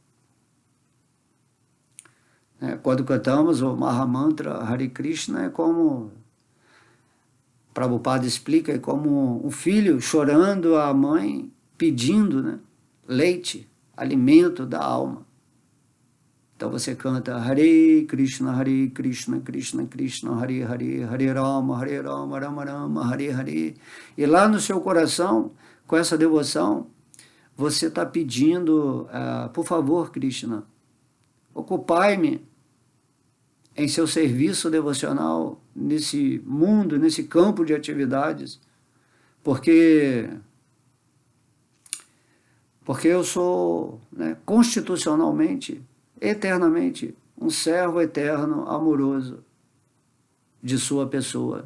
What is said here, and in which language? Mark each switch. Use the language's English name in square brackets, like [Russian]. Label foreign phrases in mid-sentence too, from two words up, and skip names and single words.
[Portuguese] Quando cantamos o Mahamantra Hare Krishna, é como Prabhupada explica, é como um filho chorando à mãe, pedindo, né, leite, alimento da alma. Então você canta Hare Krishna, Krishna Krishna, Hare Hare, Hare Rama, Rama Rama, Hare Hare. E lá no seu coração, com essa devoção, você está pedindo, por favor, Krishna, ocupai-me em seu serviço devocional, nesse mundo, nesse campo de atividades, porque eu sou, né, constitucionalmente, eternamente, um servo eterno, amoroso de sua pessoa.